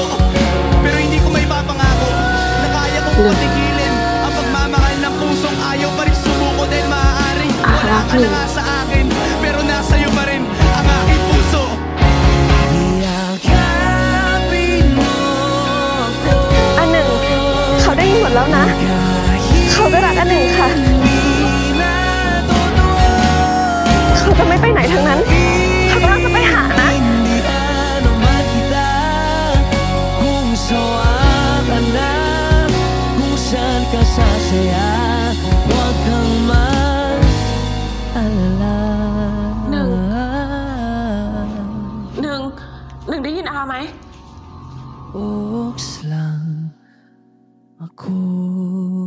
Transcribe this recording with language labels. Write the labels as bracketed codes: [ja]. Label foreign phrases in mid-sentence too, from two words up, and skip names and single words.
[tl] Pero hindi ko may papangako na kaya kong patigilin ang pagmamahal ng pusong ayaw pa rin sumuko. Dahil maaaring wala ka na nga sa akin, pero nasa'yo pa rin ang aking puso. Yakapin mo ako [th] อันหนึ่งเขาได้ยินหมดแล้วนะ เขาก็รักอันหนึ่งค่ะ เขาจะไม่ไปไหนทั้งนั้น เขากำลังจะไปหานะ [tl] Intindihan naman kita Kung sawa ka na Kung saan ka sasaya Huwag kang mag-alala [th] หนึ่งได้ยินอาไหม [tl] Oks lang ako